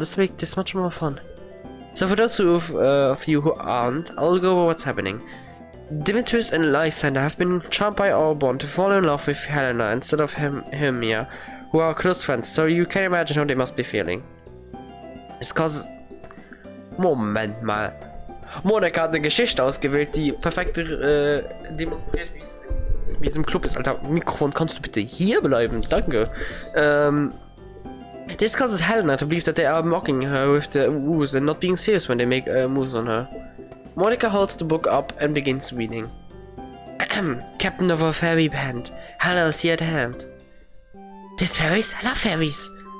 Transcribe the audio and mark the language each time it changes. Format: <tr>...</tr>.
<en>This makes this much more fun. So for those of you who aren't, I'll go over what's happening. Demetrius and Lysander have been charmed by Arbon to fall in love with Helena instead of Hermia, who are close friends, so you can imagine how they must be feeling.</en> <de>Es causes... Moment mal. Monika hat eine Geschichte ausgewählt, die perfekt demonstriert, wie es im Club ist. Alter, Mikrofon, kannst du bitte hier bleiben? Danke.</de> <en>This causes Helena to believe that they are mocking her with the woos and not being serious when they make moves on her. Monica holds the book up and begins reading. Captain of a fairy band. Helena is here at hand. These fairies? I love fairies.</en>